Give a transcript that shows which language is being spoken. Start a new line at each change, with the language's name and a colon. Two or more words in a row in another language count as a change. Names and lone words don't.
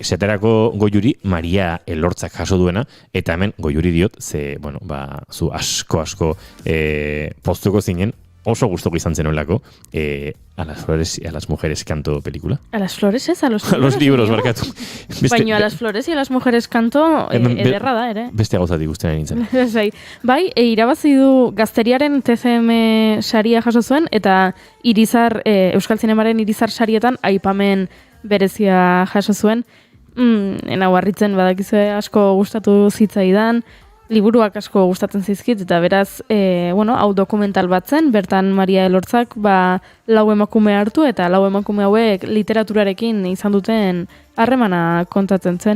Basque: Esaterako Goiuri Maria Elortzak jaso duena, eta hemen Goiuri diot, zu asko poztuko zinen, oso gustoko izan zenuelako,
Spanish: A las flores y a las mujeres canto película. A las flores ez? A los libros,
Basque: barkatu. Baina a las flores y a las mujeres canto ederra da, ere. Beste gauza digusten nintzen. Bai, irabazi du Gazteriaren TCM saria jaso zuen, eta Irizar, Euskal Zinemaren Irizar sarietan aipamen berezia jaso zuen. Nau harritzen badakizue asko gustatu zitzaidan, liburuak asko gustatzen zaizkit, eta beraz, hau dokumental bat zen, bertan Maria Elortzak lau emakume hartu, eta lau emakume hauek literaturarekin izan duten harremana kontatzen zen.